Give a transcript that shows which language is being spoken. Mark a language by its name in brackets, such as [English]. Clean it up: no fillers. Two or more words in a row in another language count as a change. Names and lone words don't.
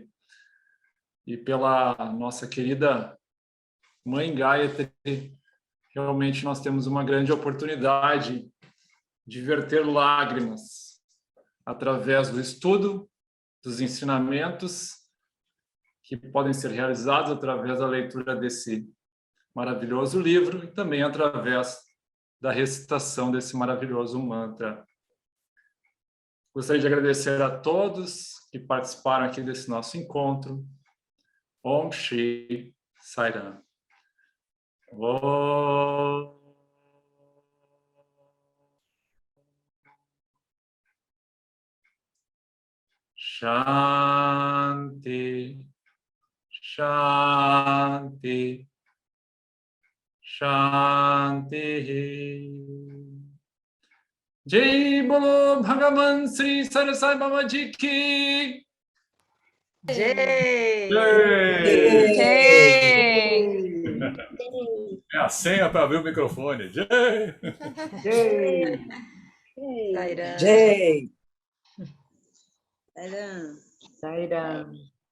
[Portuguese] E pela nossa querida Mãe Gayatri, realmente nós temos uma grande oportunidade de verter lágrimas através do estudo, dos ensinamentos que podem ser realizados através da leitura desse maravilhoso livro e também através da recitação desse maravilhoso mantra. Gostaria de agradecer a todos que participaram aqui desse nosso encontro. [Sanskrit] ॐ श्री साईराम. ॐ। शान्ति, शान्ति, शान्ति. [Hindi] जय बोलो भगवान श्री सरसाई बाबा जी की Jay! [Portuguese] É a senha para abrir o microfone. Jay! Sairam. Jay. Sairam.